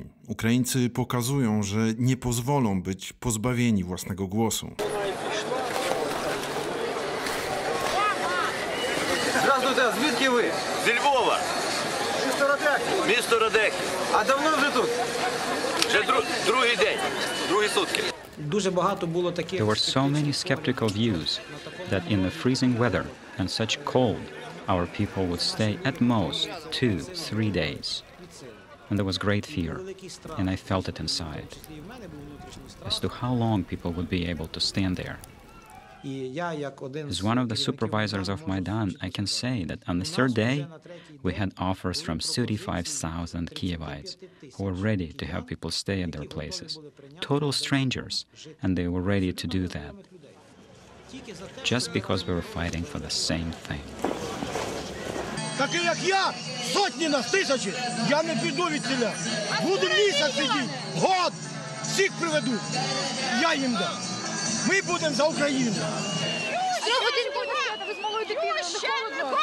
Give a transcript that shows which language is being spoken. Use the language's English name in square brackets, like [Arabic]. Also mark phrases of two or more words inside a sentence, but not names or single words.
[Polish] Ukraińcy pokazują, że nie pozwolą być pozbawieni własnego głosu. [Ukrainian] Здравствуйте, звідки ви? Зі Львова. Місто Радехів. Місто Радехів. А давно вже тут? Вже другий день, другі сутки. Дуже багато було таких. [English] There were so many skeptical views that in the freezing weather and such cold, our people would stay at most 2-3 days. And there was great fear, and I felt it inside, as to how long people would be able to stand there. As one of the supervisors of Maidan, I can say that on the third day, we had offers from 35,000 Kievites who were ready to have people stay at their places. Total strangers, and they were ready to do that, just because we were fighting for the same thing. [Ukrainian] Такі, як я, сотні нас, тисячі, я не піду від ціля. Буду місяць сидіти, год, всіх приведу. Я їм дам. Ми будемо за Україну. Ви з малою дитиною, не холодно?